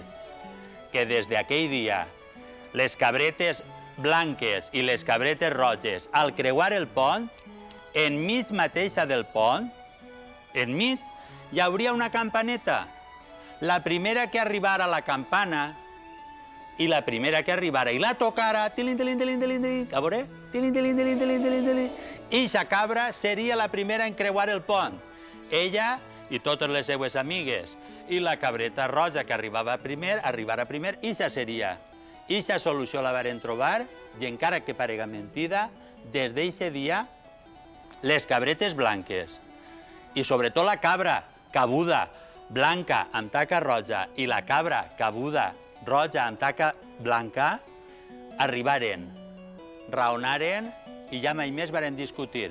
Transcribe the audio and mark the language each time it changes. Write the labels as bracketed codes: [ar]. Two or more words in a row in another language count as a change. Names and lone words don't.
[ca] Que des d'aquell dia, les cabretes blanques i les cabretes roges, al creuar el pont, enmig mateixa del pont, enmig, hi hauria una campaneta. La primera que arribara a la campana i la primera que arribara i la tocara, tilin, tilin, tilin, tilin, tilin, a veure, tilin, tilin, tilin, tilin, tilin, tilin, eixa cabra seria la primera en creuar el pont. Ella i totes les seues amigues. I la cabreta roja que arribara primer, eixa seria. Eixa solució la varen trobar i, encara que parega mentida, des d'eixe dia, les cabretes blanques i sobretot la cabra cabuda blanca amb taca roja i la cabra cabuda roja amb taca blanca arribaren, raonaren i ja mai més varen discutir.